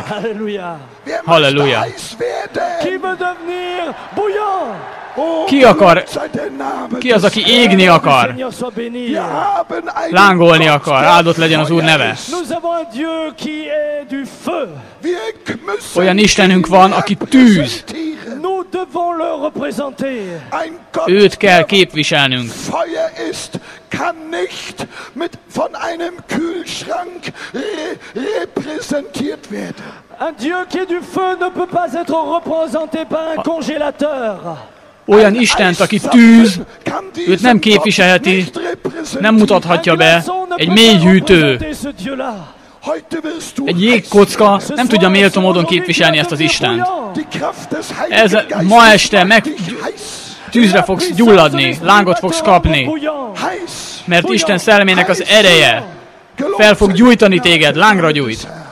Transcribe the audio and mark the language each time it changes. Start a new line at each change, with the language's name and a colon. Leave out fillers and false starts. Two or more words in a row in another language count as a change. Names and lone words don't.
Hungarian: Halleluja. Ki az, aki égni akar? Lángolni akar. Áldott legyen az Úr neve. Olyan Istenünk van, aki tűz. Őt kell képviselnünk.
German: Kann nicht von einem Kühlschrank repräsentiert werden.
French: Un Dieu qui est du feu ne peut pas être représenté par un congélateur.
Hungarian: Olyan Istent, aki tűz, őt nem képviselheti, nem mutathatja be egy mélyhűtő. Egy jégkocka nem tudja méltó módon képviselni ezt az Istent. Ez ma este tűzre fogsz gyulladni, lángot fogsz kapni, mert Isten szellemének az ereje fel fog gyújtani téged, lángra gyújt.